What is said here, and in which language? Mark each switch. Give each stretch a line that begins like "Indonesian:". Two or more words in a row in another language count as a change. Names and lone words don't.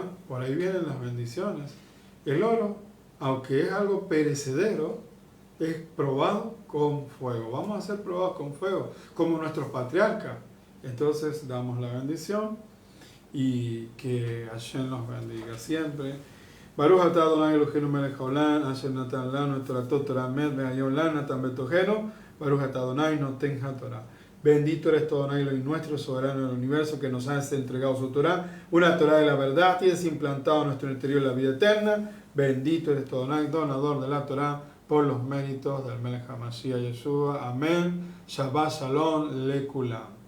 Spanish: Por ahí vienen las bendiciones. El oro, aunque es algo perecedero, es probado con fuego. Vamos a ser probados con fuego, como nuestros patriarcas. Entonces damos la bendición y que Hashem nos bendiga siempre.
Hebrew: ברוך אתה אדני אלהינו מלך העולם אשר נתן לנו תורת תורה אמת והיום לנו נתן בתוכנו ברוך אתה אדני נותן התורה.
Spanish: Bendito eres tu Adonai, Elohim nuestro, soberano del universo, que nos has entregado su Torah, una Torah de la verdad, y has implantado en nuestro interior la vida eterna. Bendito eres tu Adonai, donador de la Torah, por los méritos del
Hebrew: מלך המשיח
Spanish: Yeshua. Amén.
Hebrew: שבת שלום לכולם.